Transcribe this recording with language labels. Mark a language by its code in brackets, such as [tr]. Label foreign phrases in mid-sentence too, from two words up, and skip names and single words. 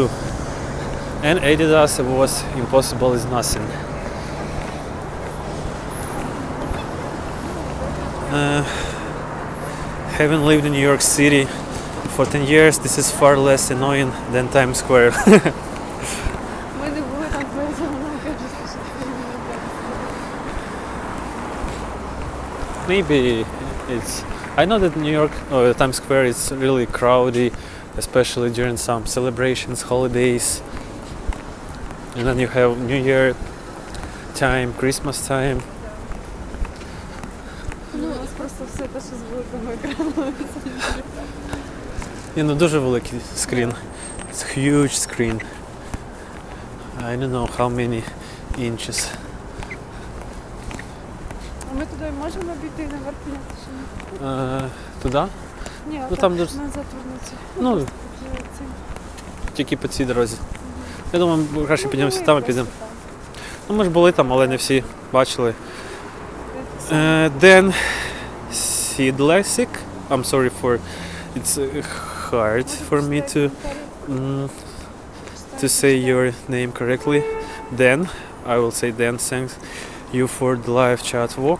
[en] And Adidas was impossible is nothing. Having lived in New York City for 10 years, this is far less annoying than Times Square. [uk] Ми не були там, [ru] поэтому нам кажется, [uk] що це не [en] Maybe it's. I know that New York, Times Square is really crowded, especially during some celebrations, holidays. And then you have New Year time, Christmas time. [uk] Ну, ось просто все те, що з великого екрану. Дуже великий [en] screen. It's a huge screen. I don't know how many inches. [uk] А ми туди можемо обійти наверх підняти чи ні? Туди? Ні, Ну, там назад дуже- вернуться. Ну, тільки по цій дорозі. Я думаю, краще піднімемося там і підемо. Ну, ми ж були там, але не всі бачили. [en] Then Sidlasik. I'm sorry for it's hard for me to say your name correctly. Then I will say then thanks you for the live chat walk.